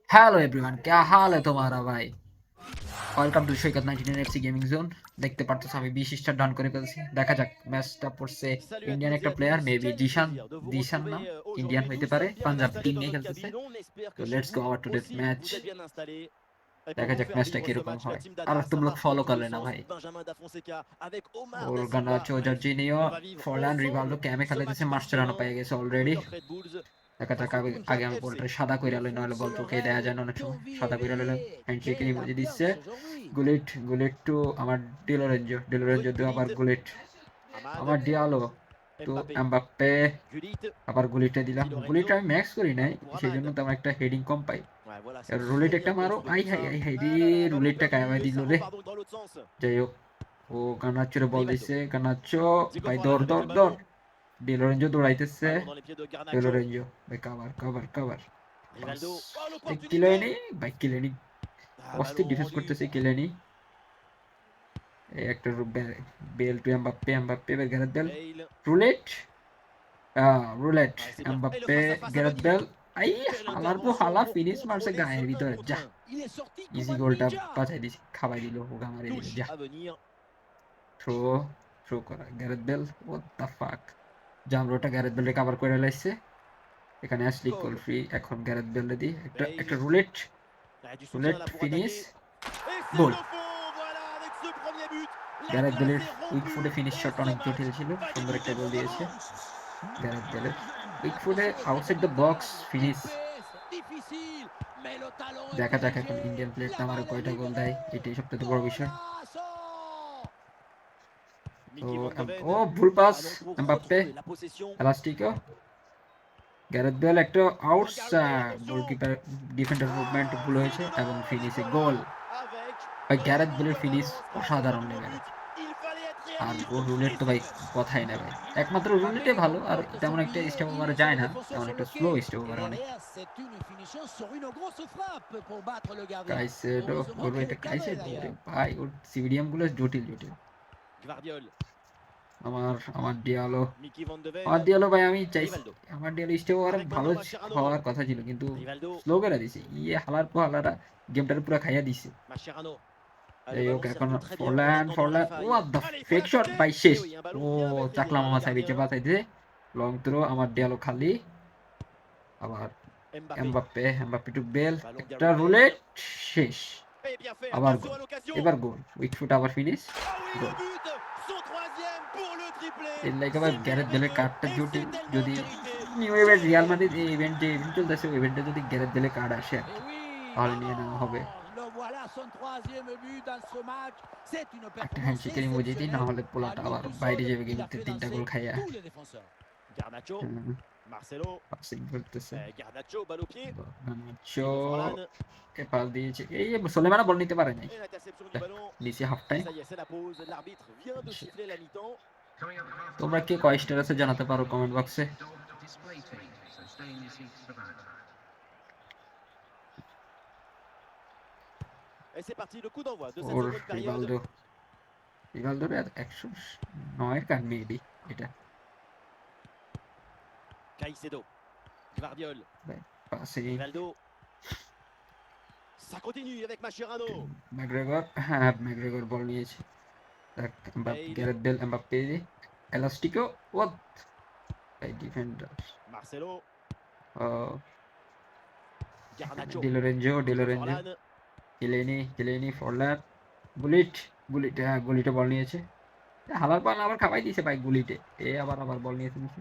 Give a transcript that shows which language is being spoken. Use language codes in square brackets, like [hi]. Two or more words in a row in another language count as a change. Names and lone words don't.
[en] Hello everyone, [hi] क्या हाल है तुम्हारा भाई? [en] Welcome to [bn] সৈকত 99 এফসি গেমিং জোন। দেখতে পারতেছ আমি 20 [en] star done [bn] করে ফেলছি। দেখা যাক ম্যাচটা পড়ছে [fr] Salut à [bn] ইন্ডিয়ান [fr] toutes et [bn] একটা [fr] à [bn] প্লেয়ার, [fr] tous, [bn] মেবি [fr] quel [bn] দিশান। [fr] plaisir de vous [bn] দিশান নাম, [fr] retrouver [bn] ইন্ডিয়ান [fr] aujourd'hui. [bn] হইতে [fr] Nous [bn] পারে, [fr] sommes bien [bn] পাঞ্জাব [fr] installés [bn] টিম [fr] dans [bn] নিয়ে [fr] notre [bn] খেলতেছে। [fr] cabine, on espère [bn] তো [fr] que chez [en] Let's go [fr] vous [en] our today's [fr] aussi [en] match. [fr] vous êtes bien installés. Et pour [bn] দেখা [fr] vous [bn] যাক [fr] faire [bn] ম্যাচটা [fr] vivre ce [bn] কিরকম [fr] match, la [bn] হয়। [fr] team [bn] আর [fr] d'Ada [bn] তোমরা [fr] Samar [bn] ফলো [fr] porte le [bn] করলে না [fr] sens, [bn] ভাই। [fr] Benjamin Da Fonseca avec Omar [bn] ওর [fr] Da Silva. [bn] গানাচো [fr] Bref, [bn] জর্জিনিও, [fr] on va vivre [bn] ফরলান রিভালদো [fr] ensemble [bn] ক্যামে [fr] ce match [bn] খেলাইতেছে, মার্চেরানো [fr] passionnant [bn] পেয়ে গেছে [fr] de [bn] অলরেডি। [fr] notre Red Bulls [bn] দেখা যাক [fr] face au [bn] আগে [fr] Punjab [bn] আমি [fr] FC. [bn] বলটা সাদা কইরা [fr] Le [bn] লই, [fr] foot, [bn] নইলে [fr] c'est [bn] বল [fr] le [bn] চোখে দেয়া [fr] rêve [bn] যায় না অনেক সময়। [fr] qu'on vit [bn] সাদা কইরা লইলাম, [fr] éveillé. [bn] হ্যান্ডশেকের [fr] Quelle [bn] ইমোজি দিচ্ছে। [fr] ambiance aujourd'hui! [bn] গুলেট টু আমার ডিলোরেঞ্জো দিও, আবার [fr] Gullit, [bn] গুলেট [fr] Ahmad, [bn] আমার ডিয়ালো তো [fr] Mbappé, [bn] এমবাপ্পে, [fr] Gullit, [bn] আবার গুলিটা দিলাম। [fr] Di [bn] গুলিটা [fr] Lorenzo, [bn] আমি ম্যাক্স করি নাই, [fr] ballon pour [bn] সেই [fr] Ahmad. [bn] জন্য তো আমার একটা হেডিং কম পাই। [fr] Ouais, voilà, c'est [bn] রুলেট [fr] très [bn] একটা [fr] bien [bn] মারো, [fr] construit [bn] আই [fr] tout [bn] হাই [fr] ça. [bn] আই হাই রে, [fr] Ah là là, ballon [bn] রুলেটটা [fr] perdu, [bn] কায়ামাই [fr] et [bn] দিল [fr] ça [bn] রে। [fr] repart donc dans l'autre sens. [bn] যাই হোক, ও গানাচ্চোরে বল [fr] Rivaldo, [bn] দিচ্ছে, গানাচ্চো [fr] Diego [bn] ভাই [fr] Forlan [bn] দৌড় [fr] avec [bn] দৌড় [fr] le [bn] দৌড়। [fr] ballon. [bn] ডিলোরেঞ্জো দৌড়াইতেছে, [fr] Ballon dans les pieds de Garnacho. [bn] ডিলোরেঞ্জো ভাই কাভার কাভার কাভার বাস। [fr] Rivaldo, oh l'opportunité. [bn] কিলেনি ভাই, কিলেনি [fr] Ah, [bn] অস্থির [fr] ballon [bn] ডিফেন্স [fr] rendu. [bn] করতেছে কিলেনি। এই একটা বেল টু এমবাপ্পে, এমবাপ্পে গ্যারেথ বেল, [fr] Bale. [bn] রুলেট রুলেট [fr] Ouais, c'est bien. Et le [bn] এমবাপ্পে [fr] face-à-face a [bn] গ্যারেথ [fr] validé. [bn] বেল। আই [fr] Quelle [bn] হালার পর [fr] intervention [bn] হালা [fr] pour [bn] ফিনিশ মারছে [fr] contrôler ce [bn] গায়ের [fr] 1 [bn] ভিতরে, [fr] contre [bn] যা [fr] 1. Il est sorti comme [bn] ইজি [fr] un [bn] গোলটা [fr] ninja! [bn] বাঁচাই দিছে, খাওয়াই দিল, হোগা মারি দিল, [fr] Touche [bn] যা [fr] à venir. [bn] থ্রো থ্রো করা গ্যারেথ বেল, [en] What the fuck. [bn] জামরোটা গ্যারেথ বেলরে কভার করে লাইছে। এখানে অ্যাশলি কোল [fr] Cole. [bn] ফ্রি, এখন গ্যারেথ বেলরে দি একটা [fr] Bale. [bn] রুলেট, [fr] Ah, du soutien [bn] রুলেট [fr] là pour [bn] ফিনিশ, [fr] attaquer. Et c'est [bn] গোল। [fr] le fond. Voilà, avec ce premier but, la [bn] গ্যারেথ [fr] glace [bn] বেলের [fr] est [bn] উইক [fr] rompue. [bn] ফুটে ফিনিশ [fr] Et [bn] শটটা [fr] ce [bn] অনেক [fr] match [bn] জটিল ছিল, [fr] va [bn] সুন্দর একটা [fr] débuter [bn] গোল দিয়েছে [fr] maintenant. [bn] গ্যারেথ বেলের। উইক ফুটে [fr] L'atmosphère est [en] outside the box [fr] redoutable, [bn] ফিনিশ। [fr] épaisse, difficile, mais le talent est [bn] দেখা যাক এখন [fr] PSG. [bn] ইন্ডিয়ান প্লেয়ারটা [fr] La [bn] আমার [fr] balle est [bn] কয়টা গোল দেয়, [fr] libérée! [bn] এটাই সবথেকে বড় বিষয়। [fr] Golasso! [bn] তো [fr] Mickey Van de Ven. [bn] ও ভুল পাস, [fr] Ballon pour [bn] এমবাপ্পে [fr] retrouver la possession. [bn] এলাস্টিকো, গ্যারেথ বেল একটা [fr] Regardez, [bn] আউটসাইড, [fr] attention. [en] goalkeeper defender movement [bn] ভুল [fr] Ah, [bn] হয়েছে এবং [fr] Zidane, et [bn] ফিনিশে [fr] voilà, [bn] গোল। [fr] avec [bn] ভাই [fr] la [bn] গ্যারেথ [fr] touche [bn] বেলের [fr] de [bn] ফিনিশ [fr] relance grâce à ce [bn] অসাধারণ [fr] double [bn] লেভেলের। [fr] but. Il fallait être [bn] আর [fr] réaliste [bn] ও রুলেট [fr] et [bn] তো [fr] c'est [bn] ভাই [fr] fait. [bn] কথাই না ভাই, একমাত্র [fr] Mbappé [bn] রুলেটে [fr] qui [bn] ভালো, আর [fr] comporte [bn] তেমন [fr] son [bn] একটা [fr] billet, [bn] স্টেপ [fr] il [bn] ওভারে [fr] est sur [bn] যায় [fr] le [bn] না, [fr] défenseur [bn] তেমন [fr] sur [bn] একটা [fr] le [bn] স্লো [fr] quai. [bn] স্টেপ [fr] Et [bn] ওভার অনেক। [fr] derrière, c'est une finition sur une grosse frappe pour battre le gardien. [bn] কাইসেডো, [fr] Heureusement [bn] ওর [fr] qu'elle [bn] এটা [fr] est cadrée [bn] কাইসেডো রে [fr] d'ailleurs. [bn] ভাই, ওর সিভিডিয়াম গুলো জটিল জটিল। [fr] Gvardiol, [bn] আমার আমার ডিয়ালো, [fr] Mickey Van de Ven, [bn] আমার ডিয়ালো ভাই, আমি চাইছি [fr] Rivaldo. [bn] আমার ডিয়ালো স্টেপ ওভারে [fr] Avec [bn] ভালো [fr] maintenant Mascherano. [bn] হওয়ার কথা ছিল, কিন্তু [fr] Rivaldo, [bn] স্লো করে দিছে, হালার পর হালারা গেমটার পুরো খাইয়া দিছে। [fr] Mascherano. Ah, le [bn] যাই হোক [fr] ballon [bn] এখন [fr] circule très bien en [bn] ফরল্যান্ড [fr] attendant la [bn] ফরল্যান্ড, [fr] faille. [en] what the [fr] Allez, il faut [en] fake shot [fr] l'attaquer. [bn] বাই শেষ। [fr] Et oui, un [bn] ও [fr] ballon bien maîtrisé [bn] চাকলা [fr] par le [bn] মামা সাইবিচে [fr] gardien. [bn] বাঁচাইছে, [en] long throw, [bn] আমার ডিয়ালো খালি। আবার [fr] Mbappé. [bn] এমবাপ্পে, এমবাপ্পে টু বেল, [fr] Ballon [bn] একটা [fr] Gareth Bale. [bn] রুলেট শেষ, [fr] Et bien fait, [bn] আবার [fr] attention [bn] গোল, [fr] à l'occasion. [bn] এবার গোল, [en] weak foot [bn] আবার ফিনিশ, [fr] Ah oui, le [bn] গোল। [fr] but. Son troisième pour le triplé. [bn] এর লাইক আবার [fr] C'est [bn] গ্যারেথ বেলের [fr] merveilleux [bn] কার্ডটা [fr] et [bn] জটিল, [fr] c'est tellement [bn] যদি [fr] mérité. [en] new event [fr] Quel [bn] রিয়াল [fr] but. [bn] মাদ্রিদ এই ইভেন্ট চলতেছে, ওই ইভেন্টে যদি গ্যারেথ বেলের কার্ড আসে আর [fr] Et [bn] কি, [fr] oui, [bn] তাহলে নিয়ে নেওয়া হবে। [fr] le voilà son troisième but dans ce match. C'est une [bn] একটা [fr] performance [bn] হ্যান্ডশেকের ইমোজি দিই, না [fr] exceptionnelle. [bn] হলে [fr] À [bn] পোলাটা [fr] lui [bn] আবার [fr] tout [bn] বাইরে [fr] seul, [bn] যাবে [fr] il a [bn] গেমতে [fr] fait [bn] 3টা [fr] danser [bn] গোল খাইয়া। [fr] tous les défenseurs. Garnacho. Marcelo. [bn] পাসিং করতেছে, [fr] Garnacho, balle au pied. [bn] গানাচো [fr] Diego Forlan. [bn] কে পাস দিয়েছে, এই সোলেমানা বল নিতে পারে নাই, [fr] Et l'interception du ballon. [bn] নিচে হাফ [fr] Et [bn] টাইম। [fr] ça y est, c'est la pause. L'arbitre vient de siffler la mi-temps. [bn] তোমরা কে কয় স্টার আছে জানাতে পারো কমেন্ট বক্সে। [fr] Et c'est parti, le coup d'envoi de cette [bn] ওর [fr] seconde période. [bn] রিভালদো, রিভালদোর 109 কার মেবি এটা। [fr] Caicedo. Gvardiol. [bn] পাসে [fr] Rivaldo. Ça continue avec Mascherano. [bn] ম্যাকগ্রেগর, হ্যাঁ ম্যাকগ্রেগর বল নিয়েছে, [fr] Bale. [bn] গ্যারেথ বেল, এমবাপ্পে, এলাস্টিকো, ওয়াট এই ডিফেন্ডার, [fr] Marcelo. Garnacho. [bn] ডিলোরেঞ্জো, [fr] Diego [bn] ডিলোরেঞ্জো, [fr] Forlan. [bn] কিলেনি ফরল্যান্ড, বুলিট, হ্যাঁ গুলিটে বল নিয়েছে, হালার পান আবার খাওয়াই দিয়েছে ভাই গুলিটে, আবার আবার বল নিয়েছে নিচে।